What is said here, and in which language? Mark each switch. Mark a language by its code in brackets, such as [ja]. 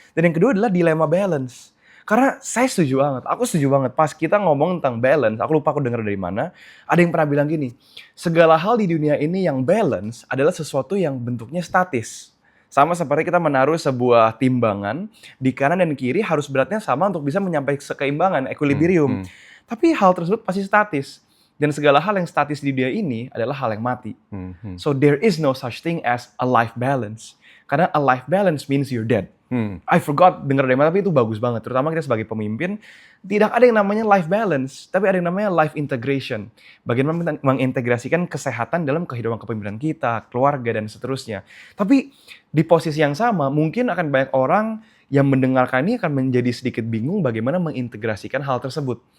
[id] Dan yang kedua adalah dilema balance. Karena saya setuju banget, aku setuju banget pas kita ngomong tentang balance, aku lupa aku dengar dari mana, ada yang pernah bilang gini, segala hal di dunia ini yang balance adalah sesuatu yang bentuknya statis. Sama seperti kita menaruh sebuah timbangan, di kanan dan kiri harus beratnya sama untuk bisa menyampaikan keseimbangan, equilibrium. Tapi hal tersebut pasti statis. Dan segala hal yang statis di dunia ini adalah hal yang mati. [en] So there is no such thing as a life balance. [id] Karena [en] a life balance means you're dead. I forgot [id] dengar dari mana, tapi itu bagus banget. Terutama kita sebagai pemimpin, tidak ada yang namanya life balance, tapi ada yang namanya life integration. Bagaimana mengintegrasikan kesehatan dalam kehidupan kepemimpinan kita, keluarga, dan seterusnya. Tapi di posisi yang sama, mungkin akan banyak orang yang mendengarkan ini akan menjadi sedikit bingung bagaimana mengintegrasikan hal tersebut.